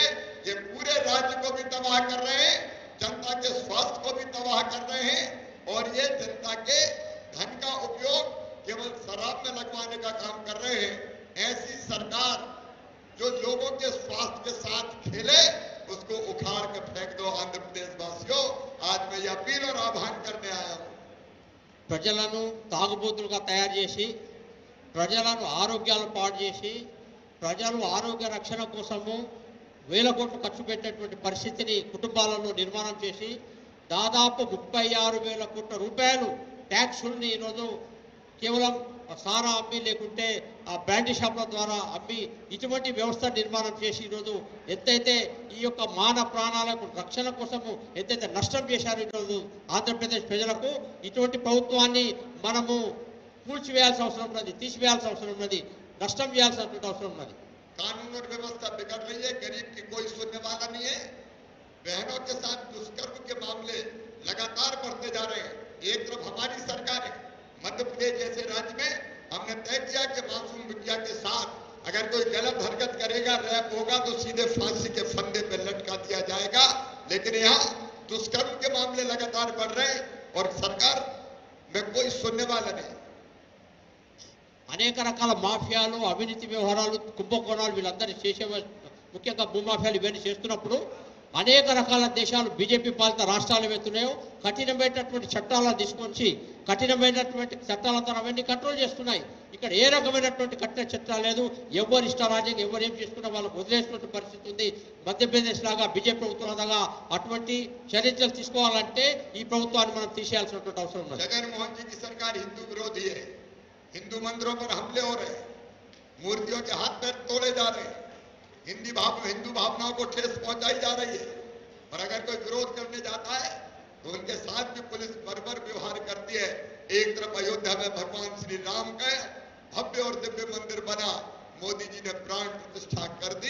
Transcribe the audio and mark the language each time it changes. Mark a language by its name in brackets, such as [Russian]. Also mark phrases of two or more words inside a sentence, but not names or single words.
[Hindi] ये पूरे राज्य को भी तबाह कर रहे हैं, जनता के स्वास्थ्य को भी तबाह कर रहे हैं और ये जनता के धन का उपयोग केवल शराब में लगवाने का काम कर रहे हैं। ऐसी सरकार जो लोगों के स्वास्थ्य के साथ खेले, उसको उखाड़ के फेंक दो आंध्र प्रदेश वासियों। आज मैं ये अपील और आह्वान करने आया हूं। [Telugu] ప్రజలను తాగుబోతులుగా తయారు చేసి, ప్రజలను ఆరోగ్యాలు పాడు చేసి, ప్రజలు ఆరోగ్య రక్షణ కోసము వేల కోట్లు ఖర్చు పెట్టేటువంటి పరిస్థితిని కుటుంబాలలో నిర్మాణం చేసి దాదాపు 36,000 కోట్ల రూపాయలు ట్యాక్సుల్ని ఈరోజు కేవలం సారా అమ్మి, లేకుంటే ఆ బ్రాండీ షాపుల ద్వారా అమ్మి, ఇటువంటి వ్యవస్థ నిర్మాణం చేసి ఈరోజు ఎంతైతే ఈ యొక్క మానవ ప్రాణాలకు రక్షణ కోసము ఎంతైతే నష్టం చేశారు ఈరోజు ఆంధ్రప్రదేశ్ ప్రజలకు, ఇటువంటి ప్రభుత్వాన్ని మనము కూల్చివేయాల్సిన అవసరం ఉన్నది, తీసివేయాల్సిన అవసరం ఉన్నది, నష్టం చేయాల్సినటువంటి అవసరం ఉన్నది. [Hindi] कानून और व्यवस्था बिगड़ रही है, गरीब की कोई सुनने वाला नहीं है। बहनों के साथ दुष्कर्म के मामले लगातार बढ़ते जा रहे हैं। एक तरफ हमारी सरकार है, मध्य प्रदेश जैसे राज्य में हमने तय किया कि मासूम बिटिया के साथ अगर कोई गलत हरकत करेगा, रैप होगा, तो सीधे फांसी के फंदे पर लटका दिया जाएगा। लेकिन यहाँ दुष्कर्म के मामले लगातार बढ़ रहे हैं और सरकार में कोई सुनने वाला नहीं। [Telugu] అనేక రకాల మాఫియాలు, అవినీతి వ్యవహారాలు, కుంభకోణాలు వీళ్ళందరూ చేసే, ముఖ్యంగా భూమాఫియాలు ఇవన్నీ చేస్తున్నప్పుడు అనేక రకాల దేశాలు, బీజేపీ పాలిత రాష్ట్రాలు ఏవైతున్నాయో కఠినమైనటువంటి చట్టాలను తీసుకొచ్చి కఠినమైనటువంటి చట్టాలతో అవన్నీ కంట్రోల్ చేస్తున్నాయి. ఇక్కడ ఏ రకమైనటువంటి కఠిన చట్టాలు లేదు. ఎవరు ఇష్టారాజ్యంగా ఎవరు ఏం చేసుకున్నా వాళ్ళకు వదిలేసినటువంటి పరిస్థితి ఉంది. మధ్యప్రదేశ్ లాగా బీజేపీ ప్రభుత్వం లాగా అటువంటి చర్యలు తీసుకోవాలంటే ఈ ప్రభుత్వాన్ని మనం తీసేయాల్సినటువంటి అవసరం ఉంది. [Hindi] జగన్మోహన్ जी की सरकार हिंदू विरोधी है। हिंदू मंदिरों पर हमले हो रहे हैं, मूर्तियों के हाथ पैर तोड़े जा रहे हैं, हिंदू भावनाओं को ठेस पहुंचाई जा रही है। और अगर कोई विरोध करने जाता है तो उनके साथ भी पुलिस बर्बर व्यवहार करती है। एक तरफ अयोध्या में भगवान श्री राम का भव्य और दिव्य मंदिर बना, मोदी जी ने प्राण प्रतिष्ठा कर दी।